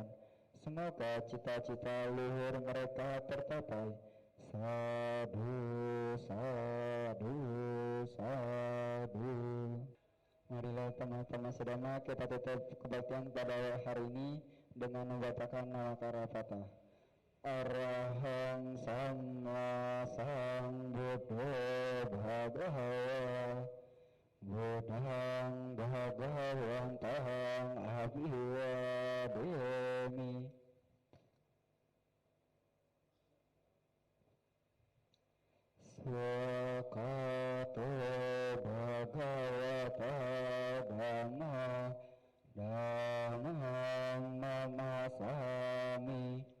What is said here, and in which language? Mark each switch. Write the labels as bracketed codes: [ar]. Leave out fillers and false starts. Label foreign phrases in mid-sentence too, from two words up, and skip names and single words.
[id] Semoga cita-cita luhur mereka tercapai. [pi] Sadu, sadu, sadu. [id] Marilah teman-teman sedama kita tutup kebaktian pada hari ini dengan membacakan nama Karapata. [pi] Arahang Sama Sambuddho Bhagava Buddhang Bhagavantang Abhivademi. Swakato Bhagavata Dhamma Dhammang Namasami.